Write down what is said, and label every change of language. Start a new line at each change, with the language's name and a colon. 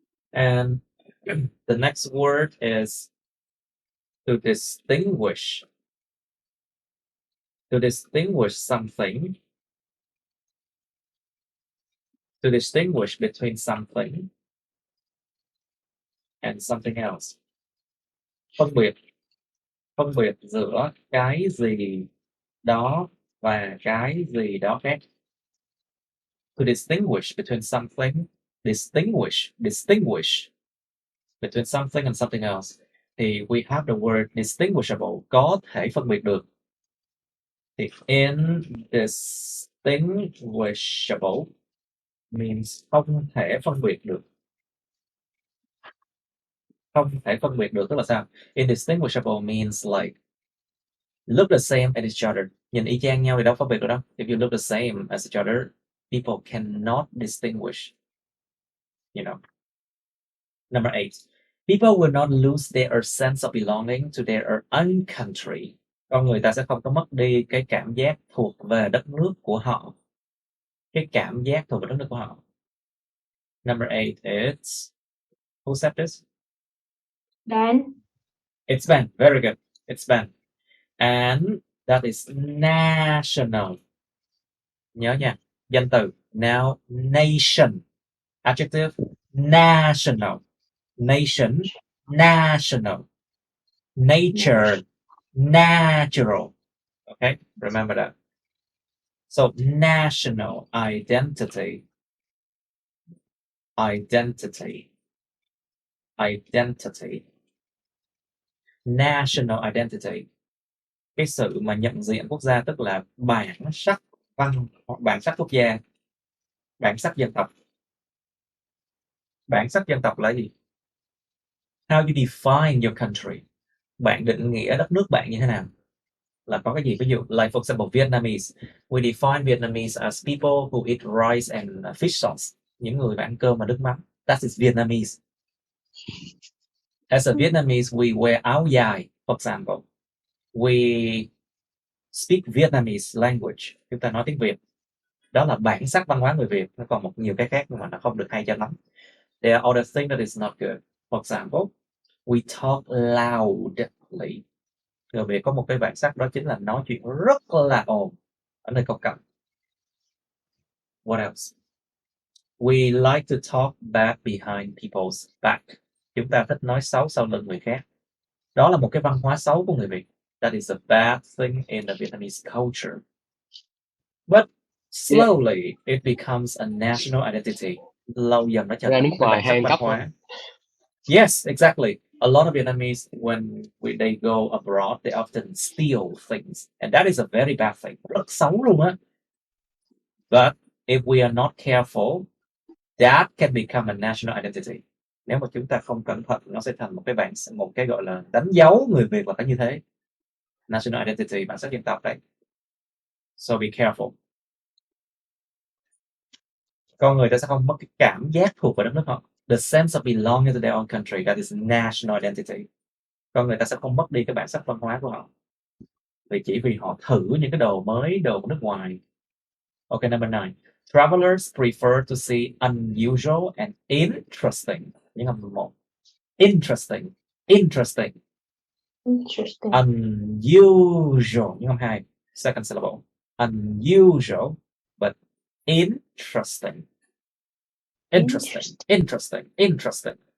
English: And the next word is to distinguish. To distinguish something. To distinguish between something and something else.
Vietnamese: Phân biệt giữa cái gì đó và cái gì đó khác.
English: To distinguish between something, distinguish between something and something else.
Vietnamese: Thì
English: we have the word distinguishable,
Vietnamese: có thể phân biệt được. Thì
English: indistinguishable means
Vietnamese: không thể phân biệt được. Không thể phân biệt được tức là sao?
English: Indistinguishable means like look the same as each other.
Vietnamese: Nhìn y chang nhau thì đâu phân biệt được đâu.
English: If you look the same as each other, people cannot distinguish. You know. Number 8. People will not lose their sense of belonging to their own country.
Vietnamese: Con người ta sẽ không có mất đi cái cảm giác thuộc về đất nước của họ. Cái cảm giác thuộc về đất nước của họ.
English: Number 8 is, who said this? Dan. It's Ben. Very good. It's Ben. And that is national.
Vietnamese: Nhớ nha. Danh từ.
English: Now, nation. Adjective, national. Nation, national. Nature, natural. Okay, remember that. So, national identity. Identity. Identity. National identity.
Vietnamese: Cái sự mà nhận diện quốc gia tức là bản sắc văn hoặc bản sắc quốc gia, bản sắc dân tộc. Bản sắc dân tộc là gì?
English: How you define your country?
Vietnamese: Bạn định nghĩa đất nước bạn như thế nào? Là có cái gì? Ví dụ,
English: like for example,
Vietnamese: Vietnamese.
English: We define Vietnamese as people who eat rice and fish sauce.
Vietnamese: Những người ăn cơm và nước mắm.
English: That is Vietnamese. As a Vietnamese, we wear áo dài, for example. We speak Vietnamese language.
Vietnamese: Chúng ta nói tiếng Việt. Đó là bản sắc văn hóa người Việt. Nó còn nhiều cái khác mà nó không được hay cho lắm.
English: There are other things that is not good. For example, we talk loudly.
Vietnamese: Người Việt có một cái bản sắc đó chính là nói chuyện rất là ồn ở nơi công cộng.
English: What else? We like to talk bad behind people's back.
Vietnamese: Chúng ta thích nói xấu sau lưng người khác. Đó là một cái văn hóa xấu của người Việt.
English: That is a bad thing in the Vietnamese culture. But slowly it becomes a national identity.
Vietnamese: Lâu dần nó trở thành một cái bản sắc văn hóa.
English: Yes, exactly. A lot of Vietnamese, when they go abroad, they often steal things. And that is a very bad thing.
Vietnamese: Rất xấu luôn á.
English: But if we are not careful, that can become a national identity.
Vietnamese: Nếu mà chúng ta không cẩn thận, nó sẽ thành một cái gọi là đánh dấu người Việt là phải như thế.
English: National identity,
Vietnamese: bản sắc dân tộc đấy.
English: So be careful.
Vietnamese: Con người ta sẽ không mất cái cảm giác thuộc về đất nước họ.
English: The sense of belonging to their own country, that is national identity.
Vietnamese: Con người ta sẽ không mất đi cái bản sắc văn hóa của họ. Chỉ vì họ thử những cái đồ mới, đồ của nước ngoài.
English: Okay, number 9. Travelers prefer to see unusual and interesting.
Vietnamese: Những âm 1.
English: Interesting. Interesting. Interesting. Unusual.
Vietnamese: Những âm 2.
English: Second syllable. Unusual, but interesting. Interesting. Interesting. Interesting.